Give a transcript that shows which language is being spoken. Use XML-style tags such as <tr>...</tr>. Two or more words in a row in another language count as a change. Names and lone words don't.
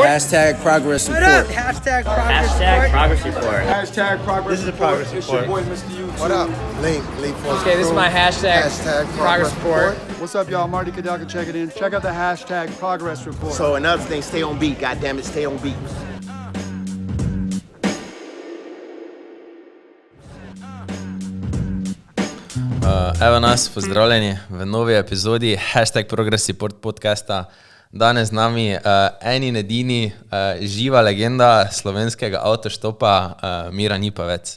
<en>Hashtag progress report. Hashtag progress report. Hashtag progress. This is a progress It's your report. boy, Mr. YouTube. What up? Link for Okay, this is my hashtag progress report. What's up, y'all? Marty Kadaka, check it in. Check out the hashtag progress report. So another thing, stay on beat. God damn it, stay on beat.</en> <sl>Evo nas, pozdravljeni v novi epizodi Hashtag Progress Report podcasta. Danes z nami en in edini živa legenda slovenskega avtoštopa Miran Ipavec.</sl>